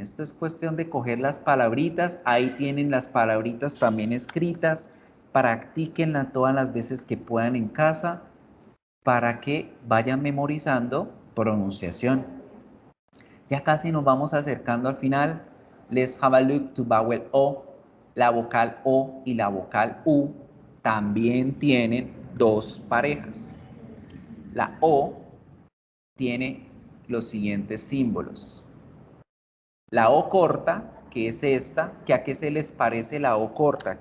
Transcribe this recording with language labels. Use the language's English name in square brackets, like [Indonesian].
[Spanish] Esto es cuestión de coger las palabritas. Ahí tienen las palabritas también escritas. Practíquenla todas las veces que puedan en casa para que vayan memorizando pronunciación. Ya casi nos vamos acercando al final. [English] Let's have a look to vowel O. [Spanish] La vocal O y la vocal U también tienen dos parejas. La O tiene los siguientes símbolos. La O corta, que es esta, que ¿a qué se les parece la O corta?